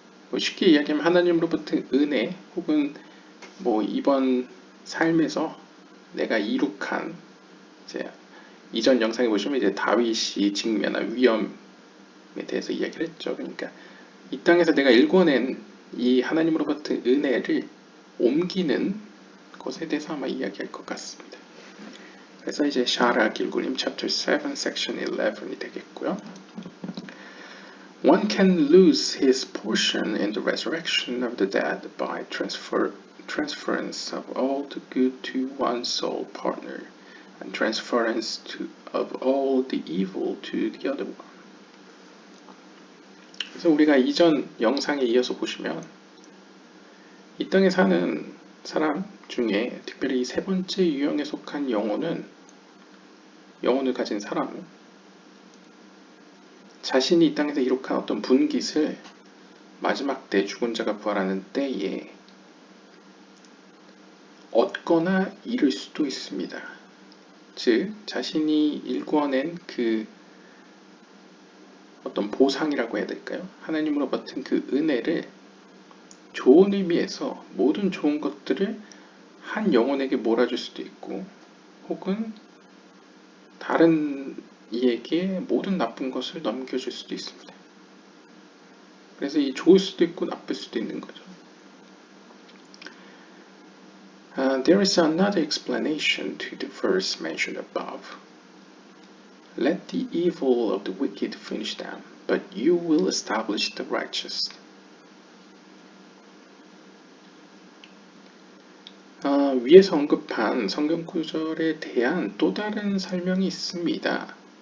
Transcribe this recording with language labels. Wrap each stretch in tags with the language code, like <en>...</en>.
<ko>뭐 쉽게 이야기하면 하나님으로부터 은혜 혹은 뭐 이번 삶에서 내가 이룩한 이제 이전 영상에 보시면 이제 다윗이 직면한 위험에 대해서 이야기를 했죠. 그러니까 이 땅에서 내가 일궈낸 이 하나님으로부터 은혜를 옮기는 것에 대해서 아마 이야기할 것 같습니다. 그래서 이제 샤라 길굴림</ko> <en>chapter 7 section 11</en> <ko>이 되겠고요.</ko> <en>One can lose his portion in the resurrection of the dead by transference of all the good to one's soul partner and transference of all the evil to the other one.</en> <ko>그래서 우리가 이전 영상에 이어서 보시면 이 땅에 사는 사람 중에 특별히 이 세 번째 유형에 속한 영혼을 가진 사람은 자신이 이 땅에서 이룩한 어떤 분깃을 마지막 때 죽은 자가 부활하는 때에 얻거나 잃을 수도 있습니다. 즉 자신이 일궈낸 그 어떤 보상이라고 해야 될까요? 하나님으로 받은 그 은혜를 좋은 의미에서 모든 좋은 것들을 한 영혼에게 몰아줄 수도 있고 혹은 다른 이에게 모든 나쁜 것을 넘겨줄 수도 있습니다. 그래서 이 좋을 수도 있고 나쁠 수도 있는 거죠.</ko> <en>There is another explanation to the verse mentioned above. Let the evil of the wicked finish them, but you will establish the righteous.</en> <ko>위에서 언급한 성경 구절에 대한 또 다른 설명이 있습니다.</ko>